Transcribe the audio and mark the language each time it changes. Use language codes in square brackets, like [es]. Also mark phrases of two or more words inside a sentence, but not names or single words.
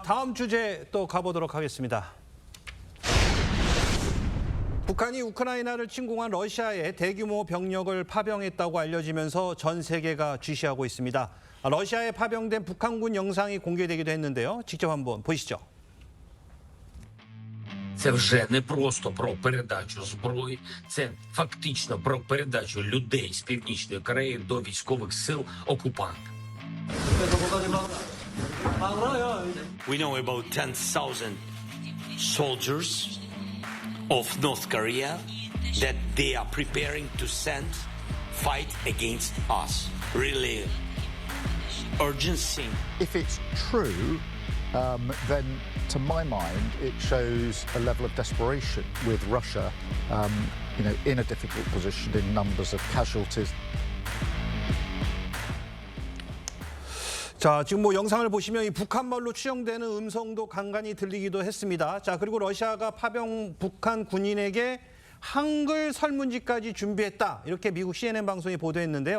[ko] 다음 주제 또 가보도록 하겠습니다. 북한이 우크라이나를 침공한 러시아에 대규모 병력을 파병했다고 알려지면서 전 세계가 주시하고 있습니다. 러시아에 파병된 북한군 영상이 공개되기도 했는데요. 직접 한번 보시죠. [uk] Це вже не просто про передачу зброї, це фактично про передачу людей з Північної Кореї до військових сил окупанта. [en] We know about 10,000 soldiers of North Korea that they are preparing to send fight against us. Really urgency. If it's true, then to my mind, it shows a level of desperation with Russia, in a difficult position in numbers of casualties. [ko] 자, 지금 뭐 영상을 보시면 이 북한말로 추정되는 음성도 간간히 들리기도 했습니다. 자, 그리고 러시아가 파병 북한 군인에게 한글 설문지까지 준비했다. 이렇게 미국 CNN 방송이 보도했는데요.